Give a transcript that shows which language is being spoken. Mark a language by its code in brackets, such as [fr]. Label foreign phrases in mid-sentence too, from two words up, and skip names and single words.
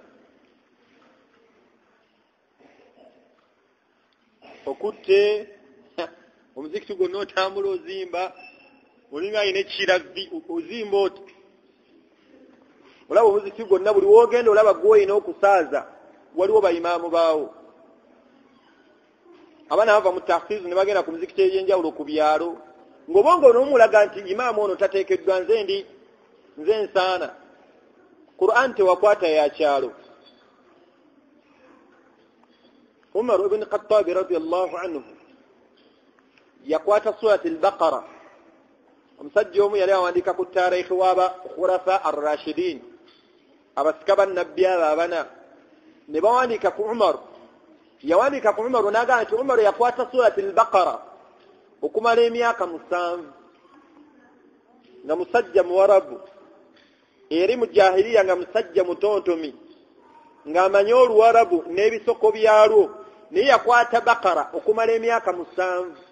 [lg] Okutte omuzikiti gwonna otambula ozimba olinga ayina ekiravi ozimba oti olaba omuzikiti gwonna buli wogenda olaba gwoyina okusaaza waliwo bayimaamu baawo. Abaana bava mu tahfiz ne bagenda ku muzikiti egy'enjawulo ku byalo ng'obongo n'omulaga nti imaamu ono tateekeddwa nze nsaana Qur'an tewakwata ya kyalo. Umar ibn Khattab [ar] رضي الله عنه [lg] yakwata surati al-Baqara. Omusajja omu yali awandiika ku taarikhi w'aba [ar] الخلفاء الراشدين [lg] abasika bannabbi abana ne bawandiika ku Umar. Yawandiika ku Umar n'agamba nti Umar yakwata surati al-Baqara okumala emyaka 7 nga musajja muwarabu eri mu jahiliya nga musajja mutontomi ng'amanyi oluwarabu n'ebisoko byalwo naye yakwata Baqara okumala emyaka 7.